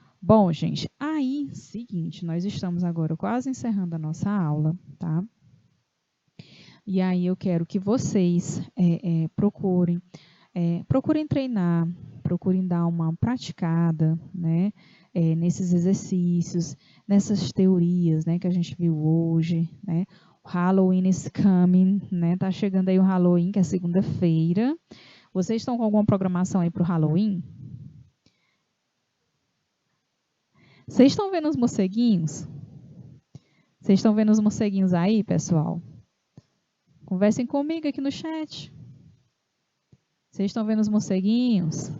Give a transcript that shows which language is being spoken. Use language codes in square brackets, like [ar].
[pt] Bom, gente, aí, seguinte, nós estamos agora quase encerrando a nossa aula, tá? E aí eu quero que vocês procurem treinar, procurem dar uma praticada, né? Nesses exercícios, nessas teorias, né, que a gente viu hoje, né? [en] O Halloween is coming, né? [pt] Tá chegando aí o Halloween, que é segunda-feira. Vocês estão com alguma programação aí para o Halloween? Vocês estão vendo os morceguinhos? Vocês estão vendo os morceguinhos aí, pessoal? Conversem comigo aqui no chat. Vocês estão vendo os morceguinhos?